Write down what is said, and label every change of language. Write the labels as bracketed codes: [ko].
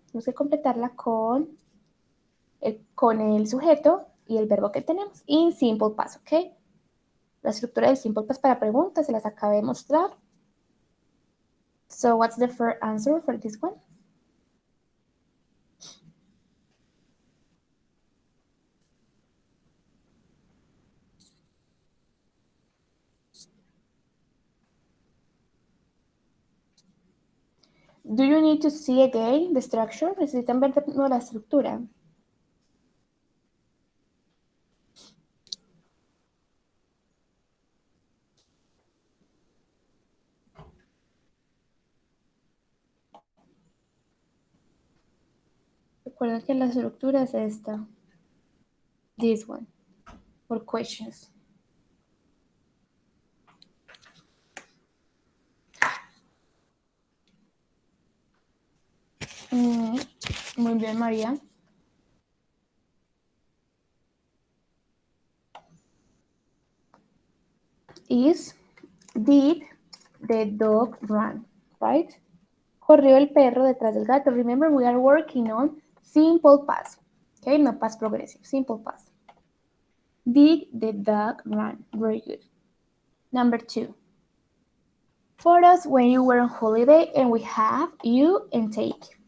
[es] Tenemos que completarla con el sujeto y el verbo que tenemos. [en] In simple past, [es] ¿ok? La estructura del simple past para preguntas se las acabé de mostrar. [en] So what's the first answer for this one? Do you need to see again the structure? [es] ¿Necesitan ver de nuevo la estructura? Recuerden que la estructura es esta. [en] This one. For questions. [es] Muy bien, María. [en] Is, did the dog run, right? [es] Corrió el perro detrás del gato. [en] Remember, we are working on simple past. Okay, no past progressive, simple past. Did the dog run? Very good. Number 2. For us, when you were on holiday, and we have you and take.